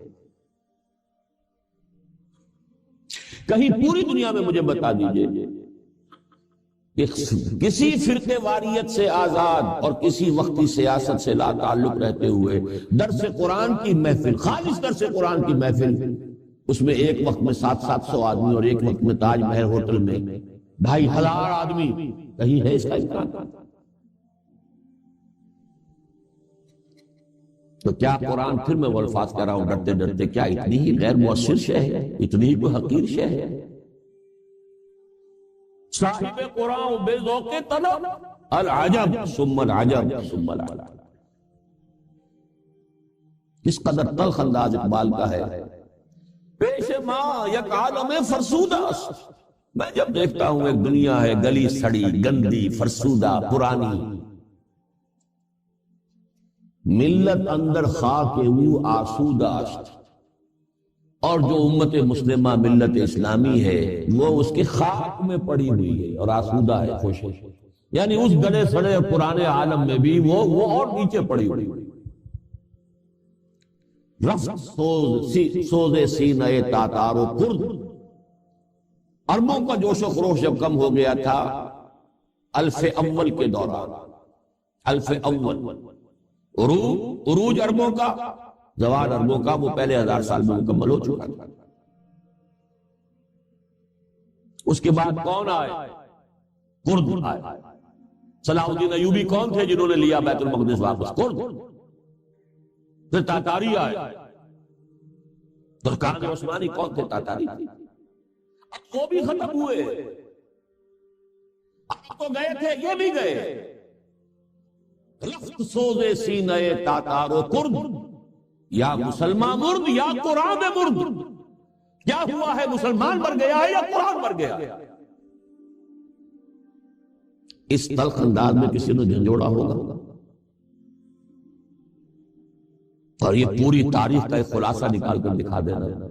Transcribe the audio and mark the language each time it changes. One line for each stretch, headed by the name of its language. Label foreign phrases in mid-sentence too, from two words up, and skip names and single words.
Urdu: کہیں پوری دنیا میں مجھے بتا دیجئے کہ کسی فرقے واریت سے آزاد اور کسی وقتی سیاست سے لا تعلق رہتے ہوئے درس قرآن کی محفل، خالص درس قرآن کی محفل، اس میں ایک وقت میں 700 آدمی اور ایک وقت میں تاج محل ہوٹل میں 2500 آدمی، کہیں ہے اس کا امکان؟ تو کیا قرآن، پھر میں وہ الفاظ کہہ رہا ہوں ڈرتے ڈرتے، کیا اتنی ہی غیر مؤثر شے ہے، اتنی ہی کوئی حقیر شے ہے؟
Persian: صاحب قرآن بے ذوق طلب العجب ثم العجب ثم العجب۔
Urdu: کس قدر تلخ انداز اقبال کا ہے،
Persian: پیش ماں یک عالم فرسودہ۔
Urdu: میں جب دیکھتا ہوں ایک دنیا ہے گلی سڑی، گندی، فرسودہ، پرانی،
Persian: ملت اندر خاک او آسودہ است،
Urdu: اور جو امت مسلمہ ملت اسلامی ہے وہ اس کے خاک میں پڑی ہوئی ہے اور آسودہ ہے، خوش ہے، یعنی اس گلے سڑے پرانے عالم میں بھی وہ اور نیچے پڑی ہوئی۔
Persian: رفت سوز سینہ تاتار و کرد،
Urdu: عربوں کا جوش و خروش جب کم ہو گیا تھا الف اول کے دوران، الف اول عروج عربوں کا، زوال عربوں کا، وہ پہلے 1000 سال میں مکمل ہو چکا تھا۔ اس کے بعد کون آئے؟ کرد آئے۔ صلاح الدین ایوبی کون تھے جنہوں نے لیا بیت المقدس واپس؟ کرد۔ پھر تاتاری آئے۔ ترکان عثمانی کون تھے؟ تاتاری۔ اب وہ بھی ختم ہوئے، اب تو گئے تھے یہ بھی گئے۔
Persian: رفت سوز سینہ تاتار و کرد، یا مسلمان مرد یا قرآن مرد۔
Urdu: کیا ہوا ہے، مسلمان مر گیا ہے یا قرآن مر گیا؟ اس تلخ انداز میں کسی نے جھنجھوڑا ہوگا، اور یہ پوری تاریخ کا ایک خلاصہ نکال کر دکھا دینا۔